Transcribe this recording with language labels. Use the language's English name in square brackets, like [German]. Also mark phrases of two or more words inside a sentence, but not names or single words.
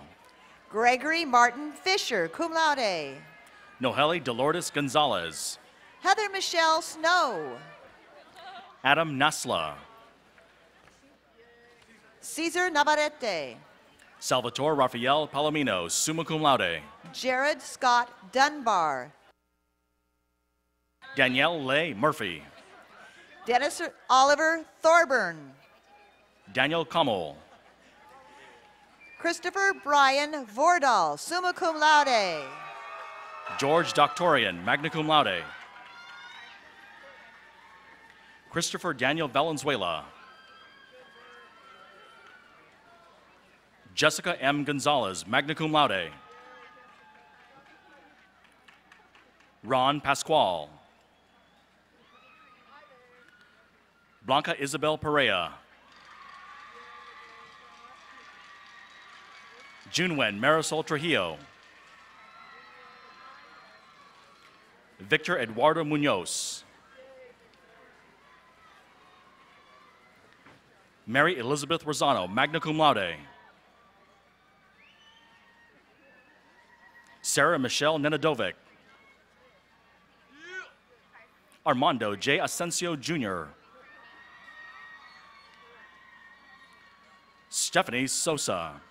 [English] Gregory Martin Fisher, [Latin] cum laude. [English] Noheli Dolores Gonzalez. Heather Michelle Snow. Adam Nasla. Cesar Navarrete. Salvatore Rafael Palomino, [Latin] summa cum laude. [English] Jared Scott Dunbar. Danielle Leigh Murphy. Dennis Oliver Thorburn. Daniel Kammel. Christopher Brian Vordahl, [Latin] summa cum laude. [English] George Doctorian, [Latin] magna cum laude. [English] Christopher Daniel Valenzuela. Jessica M. Gonzalez, [Latin] magna cum laude. [English] Ron Pascual. Blanca Isabel Perea. Junwen Marisol Trujillo. Victor Eduardo Munoz. Mary Elizabeth Rosano, [Latin] magna cum laude. [English] Sarah Michelle Nenadovic. Armando J. Asensio Jr. Stephanie Sosa.